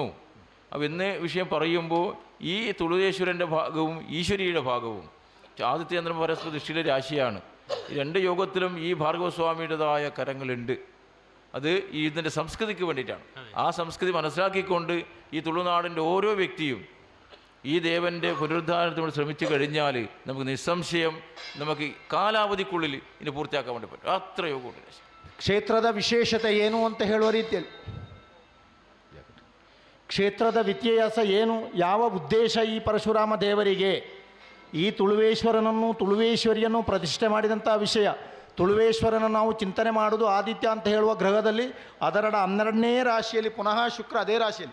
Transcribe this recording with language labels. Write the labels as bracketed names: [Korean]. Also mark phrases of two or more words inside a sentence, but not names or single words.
[Malayalam] അപ്പോൾ ഇന്ന് വിഷയം പറയുമ്പോൾ ഈ തുളുവേശ്വരൻ്റെ ഭാഗവും ഈശ്വരിയുടെ ഭാഗവും ആദിത്യചന്ദ്രൻ പരസ്പര ദൃഷ്ടിയിലെ രാശിയാണ്. ഈ രണ്ട് യോഗത്തിലും ഈ ഭാർഗവസ്വാമിയുടേതായ കരങ്ങളുണ്ട്. അത് ഈ ഇതിൻ്റെ സംസ്കൃതിക്ക് വേണ്ടിയിട്ടാണ്. ആ സംസ്കൃതി മനസ്സിലാക്കിക്കൊണ്ട് ഈ തുളുനാടിൻ്റെ ഓരോ വ്യക്തിയും ഈ ദേവൻ്റെ പുനരുദ്ധാരണത്തിനോട് ശ്രമിച്ചു കഴിഞ്ഞാൽ നമുക്ക് നിസ്സംശയം നമുക്ക് ಕಾಲಾವಧಿക്കുള്ളിൽ ಇನ್ನು പൂർത്തിയാക്കാൻ വേണ്ടി പറ്റും. [Kannada] ಅತ್ರ ಯೋಗ ಉಂಟು. ಕ್ಷೇತ್ರದ ವಿಶೇಷತೆ ಏನು ಅಂತ ಹೇಳುವ ರೀತಿಯಲ್ಲಿ ಕ್ಷೇತ್ರದ ವ್ಯತ್ಯಾಸ ಏನು, ಯಾವ ಉದ್ದೇಶ ಈ ಪರಶುರಾಮ ದೇವರಿಗೆ ಈ ತುಳುವೇಶ್ವರನನ್ನು ತುಳುವೇಶ್ವರಿಯನ್ನು ಪ್ರತಿಷ್ಠೆ ಮಾಡಿದಂಥ ವಿಷಯ. ತುಳುವೇಶ್ವರನ ನಾವು ಚಿಂತನೆ ಮಾಡೋದು ಆದಿತ್ಯ ಅಂತ ಹೇಳುವ ಗ್ರಹದಲ್ಲಿ ಅದರ 12ನೇ ರಾಶಿಯಲ್ಲಿ, ಪುನಃ ಶುಕ್ರ ಅದೇ ರಾಶಿಯಲ್ಲಿ.